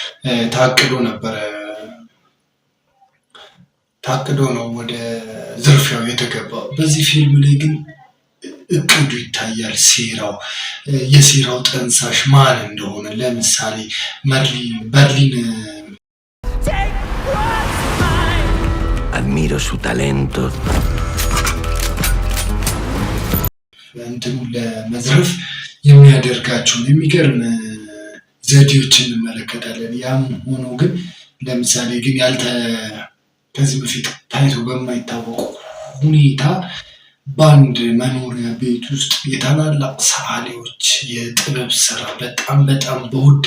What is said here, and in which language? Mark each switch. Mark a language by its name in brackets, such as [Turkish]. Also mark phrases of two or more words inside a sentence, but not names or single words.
[Amharic] ታቅዶ ነው ወደ ዝርፊያው የተገባው። በዚህ ፊልም ላይ ግን እቅዱ ይታያል። የሴራው ጠንሳሽ ማን እንደሆነ ለምሳሌ በርሊን [Spanish] Admiro su talento. [Amharic] እንትኑ ለመዝረፍ የሚያደርጋቸውን የሚገርም ዘዴዎችን እንመለከታለን። ያም ሆኖ ግን ለምሳሌ ግን ከዚህ በፊት ታይቶ በማይታወቁ ሁኔታ በአንድ መኖሪያ ቤት ውስጥ የታላላቅ ሰዓሊዎች የጥበብ ስራ በጣም በውድ